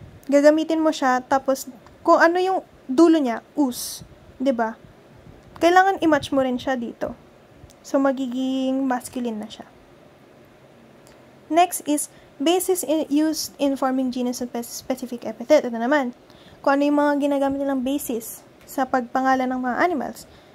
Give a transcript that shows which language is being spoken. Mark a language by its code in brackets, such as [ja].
[tl] Gagamitin mo siya, tapos, kung ano yung dulo niya, us. 'Di ba? Kailangan i-match mo rin siya dito. So, magiging masculine na siya. [en] Next is, basis used in forming genus and specific epithet. [tl] Ito naman. Kung ano yung mga ginagamit nilang basis sa pagpangalan ng mga animals.